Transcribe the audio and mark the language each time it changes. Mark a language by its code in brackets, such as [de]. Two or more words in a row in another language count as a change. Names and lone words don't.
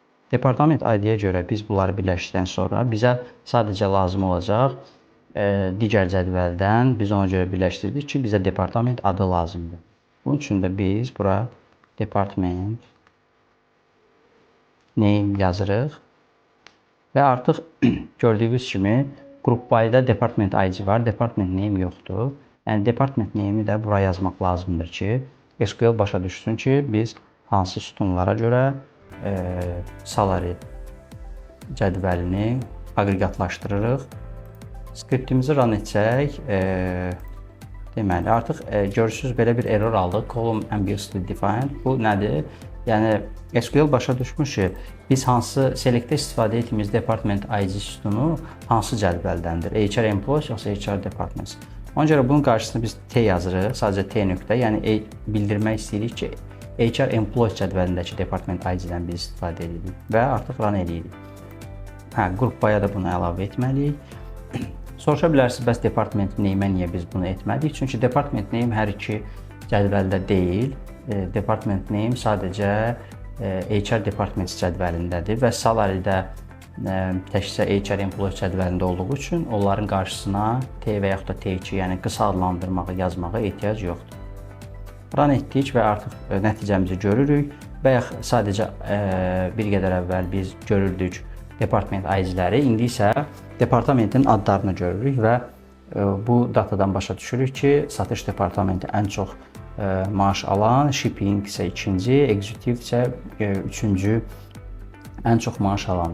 [az] Departament ID-yə görə biz bunları birləşdirdən sonra bizə sadəcə lazım olacaq digər cədvəldən biz ona görə birləşdirdik ki, bizə departament adı lazımdır. Bunun üçün də biz bura [en] department name [az] yazırıq və artıq gördüyünüz kimi [en] Group by-da department ID [az] var, [en] department name [az] yoxdur. Yəni [en] department name-i [az] də bura yazmaq lazımdır ki, SQL başa düşsün ki, biz hansı sütunlara görə salary cədvəlini aqreqatlaşdırırıq. Skriptimizi run etsək, deməli, artıq görürsünüz belə bir error aldıq. [en] Column ambiguously defined. [az] Bu nədir? Yəni, SQL başa düşmüş ki, biz hansı select-də istifadə etdiyimiz [en] department ID [az] sütunu hansı cədvəldəndir? HR employees yoxsa HR departments? Ona görə bunun qarşısına biz T yazırıq, sadəcə T nöqtə. Yəni, bildirmək istəyirik ki, HR employees cədvəlindəki [en] department ID-dən [az] biz istifadə edirik və artıq run edirik. [en] Group by-a [az] da bunu əlavə etməliyik. Soruşa bilərsiniz, bəs [en] department name-ə [az] niyə biz bunu etmədik? Çünki [en] department name [az] hər iki cədvəldə deyil. [en] Department name [az] sadəcə HR departments cədvəlindədir və salary-də təkcə HR employee cədvəlində olduğu üçün onların qarşısına T və yaxud da T2, yəni qısa adlandırmağı yazmağa ehtiyac yoxdur. Run etdik və artıq nəticəmizi görürük və yaxud sadəcə bir qədər əvvəl biz görürdük [en] department ID-ləri, [az] indi isə departamentin adlarını görürük və bu datadan başa düşürük ki, satış departamenti ən çox maaş alan, shipping isə ikinci, executive isə üçüncü ən çox maaş alandır.